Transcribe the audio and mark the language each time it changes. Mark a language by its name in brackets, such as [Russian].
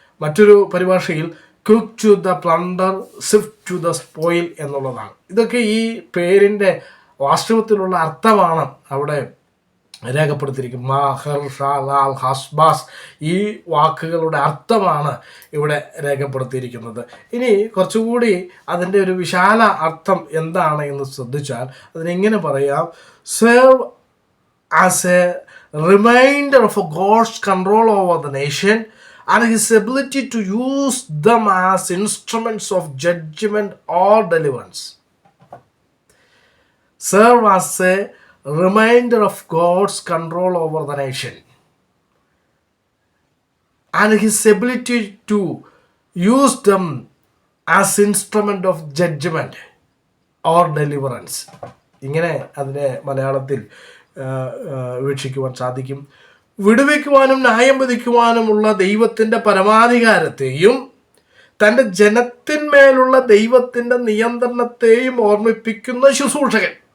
[Malayalam] മറ്റൊരു പരിഭാഷയിൽ [English] quick to the plunder, swift to the spoil [Malayalam] എന്നുള്ളതാണ്. ഇതൊക്കെ ഈ പേരിൻ്റെ വാസ്തവത്തിലുള്ള അർത്ഥമാണ് അവിടെ രേഖപ്പെടുത്തിയിരിക്കും. മഹർഷാൽ അൽ ഹസ്ബാസ്, ഈ വാക്കുകളുടെ അർത്ഥമാണ് ഇവിടെ രേഖപ്പെടുത്തിയിരിക്കുന്നത്. ഇനി കുറച്ചുകൂടി അതിൻ്റെ ഒരു വിശാല അർത്ഥം എന്താണ് എന്ന് ശ്രദ്ധിച്ചാൽ അതിനെങ്ങനെ പറയാം: [English] Serve as a reminder of God's control over the nation and his ability to use them as instruments of judgment or deliverance. Serve as a reminder of God's control over the nation and his ability to use them as instrument of judgment or deliverance. [Malayalam] ഇങ്ങനെ അതിനെ മലയാളത്തിൽ വീക്ഷിക്കുവാൻ സാധിക്കും. വിടുവിക്കുവാനും ന്യായം വിധിക്കുവാനുമുള്ള ദൈവത്തിൻ്റെ പരമാധികാരത്തെയും തൻ്റെ ജനത്തിന്മേലുള്ള ദൈവത്തിൻ്റെ നിയന്ത്രണത്തെയും ഓർമ്മിപ്പിക്കുന്ന ശുശ്രൂഷകൻ.